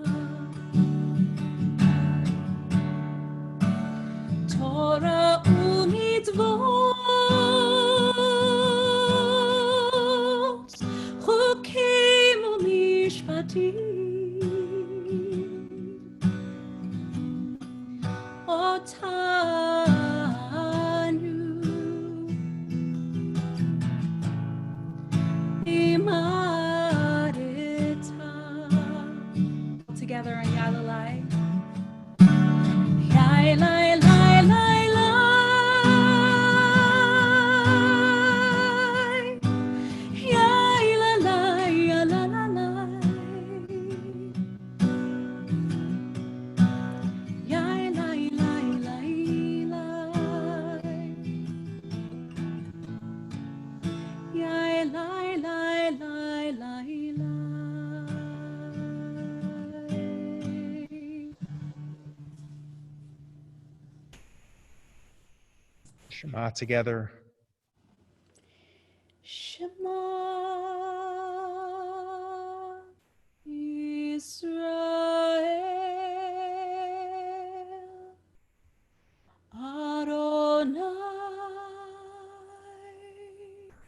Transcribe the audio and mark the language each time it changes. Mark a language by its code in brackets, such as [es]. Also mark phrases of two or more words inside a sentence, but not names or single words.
[he] Torah u'mitzvot, Chokim u'mishpatim, Otanu imareta. [en] Together on Yalalai. Yai lai lai lai lai. Yai la lai ya la la lai. Yai lai lai lai lai. Yai lai lai lai lai lai. Shema together. [he] Shema Yisrael Adonai